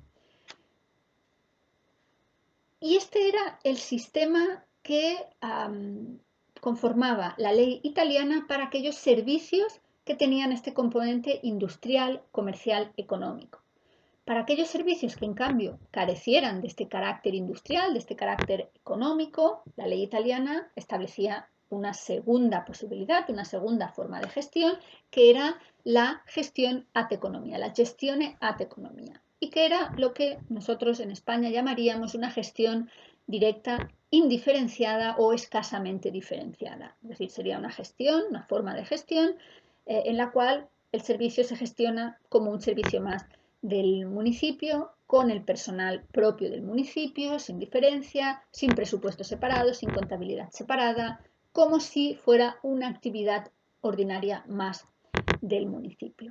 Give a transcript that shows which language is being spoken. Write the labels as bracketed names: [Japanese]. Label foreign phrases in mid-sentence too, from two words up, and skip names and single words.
[Spanish] Y este era el sistema que conformaba la ley italiana para aquellos servicios que tenían este componente industrial, comercial, económico. Para aquellos servicios que en cambio carecieran de este carácter industrial, de este carácter económico, la ley italiana establecía una segunda posibilidad, una segunda forma de gestión, que era la gestión [Italian] ad economia, la gestione ad economia, [Spanish] y que era lo que nosotros en España llamaríamos una gestión directa indiferenciada o escasamente diferenciada. Es decir, sería una gestión, una forma de gestión en la cual el servicio se gestiona como un servicio más del municipio, con el personal propio del municipio, sin diferencia, sin presupuesto separado, sin contabilidad separada, como si fuera una actividad ordinaria más del municipio.